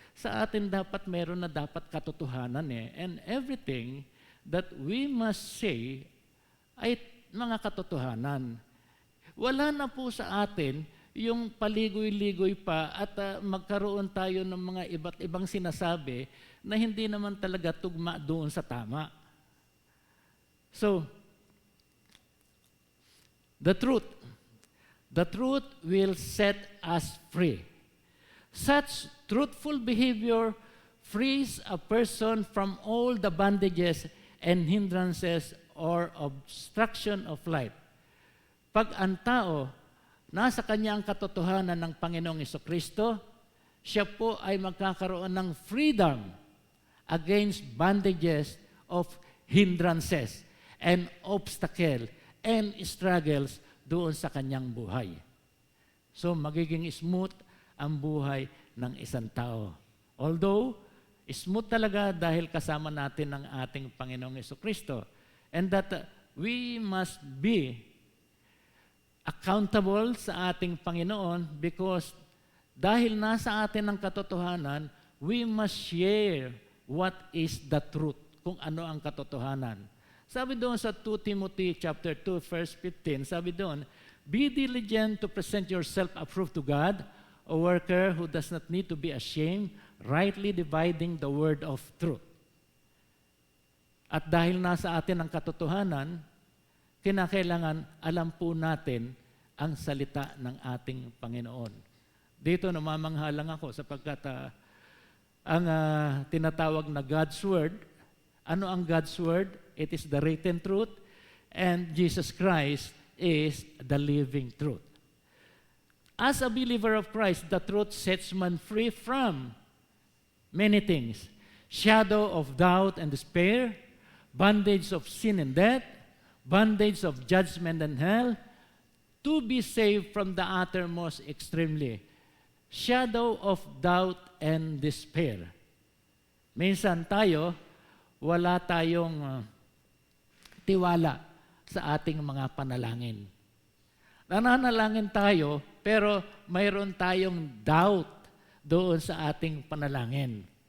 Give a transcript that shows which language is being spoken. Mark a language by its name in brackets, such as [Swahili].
[Filipino] Sa atin dapat meron na dapat katotohanan eh. [English] And everything that we must say [Filipino] ay mga katotohanan. Wala na po sa atin yung paligoy-ligoy pa at magkaroon tayo ng mga iba't ibang sinasabi na hindi naman talaga tugma doon sa tama. So, [English] The truth. The truth will set us free. Such truthful behavior frees a person from all the bondages and hindrances or obstruction of life. [Filipino] Pag ang tao nasa kanya ang katotohanan ng Panginoong Jesucristo, siya po ay magkakaroon ng [English] freedom against bondages of hindrances and obstacle and struggles [Filipino] doon sa kanyang buhay. So magiging smooth ang buhay ng isang tao. Although, smooth talaga dahil kasama natin ang ating Panginoong Jesucristo. [English] And that we must be accountable [Filipino] sa ating Panginoon [English] because [Filipino] dahil nasa atin ang katotohanan, [English] we must share what is the truth, [Filipino] kung ano ang katotohanan. Sabi doon sa [English] 2 Timothy chapter 2, verse 15, [Filipino] sabi doon, [English] be diligent to present yourself approved to God, a worker who does not need to be ashamed, rightly dividing the word of truth. [Filipino] At dahil nasa atin ang katotohanan, kinakailangan alam po natin ang salita ng ating Panginoon. Dito namamangha lang ako sapagkat ang tinatawag na God's Word, ano ang God's Word? [English] It is the written truth, and Jesus Christ is the living truth. As a believer of Christ, the truth sets man free from many things. Shadow of doubt and despair, bondage of sin and death, bondage of judgment and hell, to be saved from the uttermost extremely. Shadow of doubt and despair. [Filipino] Minsan tayo, wala tayong tiwala sa ating mga panalangin. Nananalangin tayo, pero mayroon tayong doubt doon sa ating panalangin.